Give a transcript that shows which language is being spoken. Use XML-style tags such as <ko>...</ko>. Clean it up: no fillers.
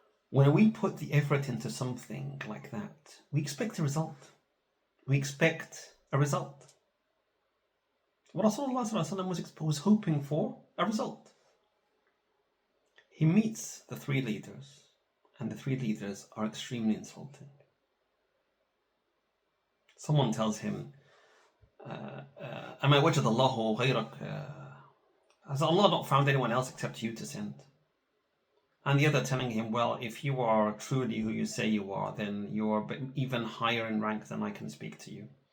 <en>When we put the effort into something like that, we expect a result. We expect a result. Rasulullah was hoping for a result. He meets the three leaders, and the three leaders are extremely insulting. Someone tells him,</en> <ar>أَمَا وَجَدَ اللَّهُ غَيْرَكَ</ar> <en>Has Allah not found anyone else except you to send? And the other telling him, well, if you are truly who you say you are, then you are even higher in rank than I can speak to you.</en>